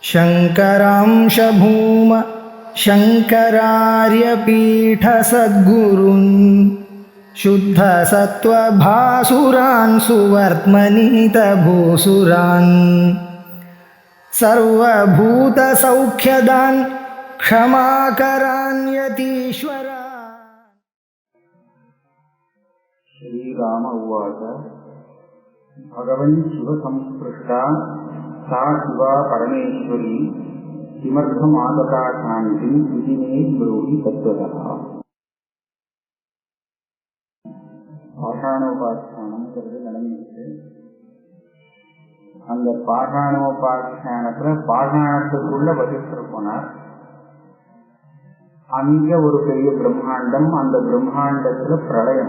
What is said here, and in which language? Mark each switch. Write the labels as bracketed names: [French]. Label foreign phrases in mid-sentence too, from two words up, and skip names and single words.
[Sanskrit] शङ्करांश भूम शङ्करार्यपीठसद्गुरून् शुद्धसत्त्वभासुरान् सुवर्त्मनीतभूसुरान् सर्वभूतसौख्यदान् क्षमाकरान् यतीश्वरान्। श्रीराम उवाच भगवन् शिवसंस्पृष्टा सा शिवा परमेश्वरी किमर्थमागता शान्तिं इति मे ब्रूहि तत्त्वतः। [Tamil] பாஷாணோபாக்கியானம்ங்கிறது நடந்துச்சு. அந்த பாஷாணோபாக்கியானத்துல பாஷாணத்துக்குள்ள வசிஷ்டர் போனார். அங்க ஒரு பெரிய பிரம்மாண்டம், அந்த பிரம்மாண்டத்துல பிரளயம்.